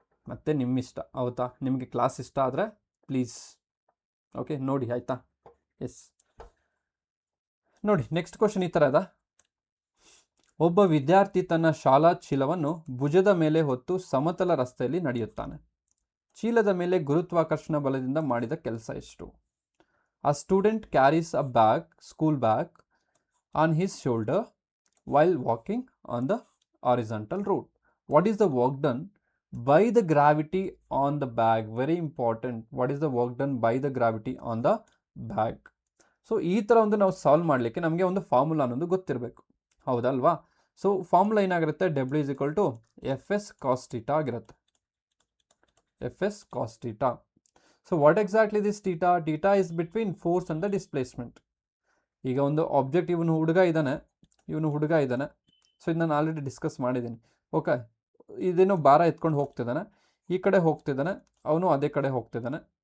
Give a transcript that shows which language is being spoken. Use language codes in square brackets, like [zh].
[kn] ಮತ್ತು ನಿಮ್ಮ ಇಷ್ಟ, ಹೌದಾ? ನಿಮಗೆ ಕ್ಲಾಸ್ ಇಷ್ಟ ಆದರೆ ಪ್ಲೀಸ್ ಓಕೆ ನೋಡಿ, ಆಯಿತಾ? ಎಸ್, ನೋಡಿ ನೆಕ್ಸ್ಟ್ ಕ್ವಶನ್ ಈ ಥರ ಅದ. ಒಬ್ಬ ವಿದ್ಯಾರ್ಥಿ ತನ್ನ ಶಾಲಾ ಚೀಲವನ್ನು ಭುಜದ ಮೇಲೆ ಹೊತ್ತು ಸಮತಲ ರಸ್ತೆಯಲ್ಲಿ ನಡೆಯುತ್ತಾನೆ. ಚೀಲದ ಮೇಲೆ ಗುರುತ್ವಾಕರ್ಷಣ ಬಲದಿಂದ ಮಾಡಿದ ಕೆಲಸ ಎಷ್ಟು? [en] A student carries a bag, school bag, on his shoulder while walking on the horizontal road. What is the work done by the gravity on the bag? Very important. What is the work done by the gravity on the bag? [kn] So ಈ ಥರ ಒಂದು ನಾವು solve ಮಾಡಲಿಕ್ಕೆ ನಮಗೆ ಒಂದು formula ಅನ್ನೋದು ಗೊತ್ತಿರಬೇಕು, ಹೌದಲ್ವಾ? ಸೊ ಫಾರ್ಮುಲಾ ಏನಾಗಿರುತ್ತೆ? W = FS cos θ ಆಗಿರುತ್ತೆ. [en] FS cos θ. So what exactly this theta? Theta is between force and the displacement. [kn] ಈಗ ಒಂದು ಆಬ್ಜೆಕ್ಟ್, ಇವನು ಹುಡುಗ ಇದ್ದಾನೆ. ಸೊ ಇದು ನಾನು ಆಲ್ರೆಡಿ ಡಿಸ್ಕಸ್ ಮಾಡಿದ್ದೀನಿ. ಓಕೆ, ಇದೇನೋ ಭಾರ ಎತ್ಕೊಂಡು ಹೋಗ್ತಿದ್ದಾನೆ, ಈ ಕಡೆ ಹೋಗ್ತಿದ್ದಾನೆ, ಅವನು ಅದೇ ಕಡೆ ಹೋಗ್ತಿದ್ದಾನೆ.